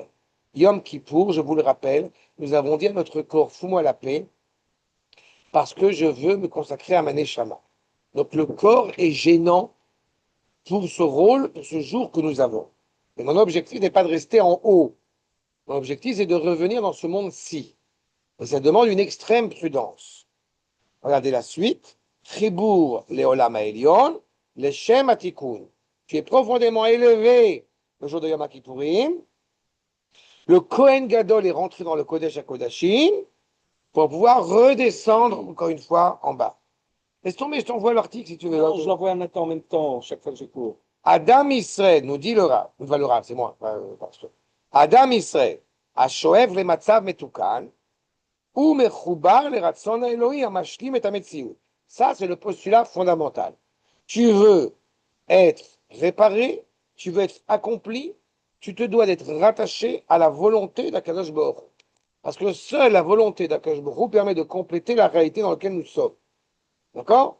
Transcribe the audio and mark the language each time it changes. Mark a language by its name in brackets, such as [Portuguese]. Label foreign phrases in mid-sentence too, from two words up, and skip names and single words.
[French] Yom Kippour, je vous le rappelle, nous avons dit à notre corps, fous-moi la paix, parce que je veux me consacrer à ma neshama. Donc le corps est gênant pour ce rôle, pour ce jour que nous avons. Et mon objectif n'est pas de rester en haut. Mon objectif, c'est de revenir dans ce monde-ci. Et ça demande une extrême prudence. Regardez la suite. [Hebrew] חיבור לעולם העליון, לשם התיקון. [French] Tu es profondément élevé le jour de Yom Kippourim. Le [Hebrew] כהן גדול [French] est rentré dans le [Hebrew] קודש הקדשים [French] pour pouvoir redescendre encore une fois en bas. Laisse tomber, je t'envoie l'article si tu veux. Non, je l'envoie un matin en même temps, chaque fois que je cours. Adam Israël, nous dit le Rav, c'est moi, pasteur. [Hebrew] אדם ישראל, השואף למצב מתוקן, הוא מחובר לרצון האלוהי המשלים את המציאות. [French] Ça, c'est le postulat fondamental. Tu veux être réparé, tu veux être accompli, tu te dois d'être rattaché à la volonté d' [Hebrew] הקדוש ברוך הוא. [French] Parce que seule la volonté d' [Hebrew] הקדוש ברוך הוא [French] permet de compléter la réalité dans laquelle nous sommes. D'accord?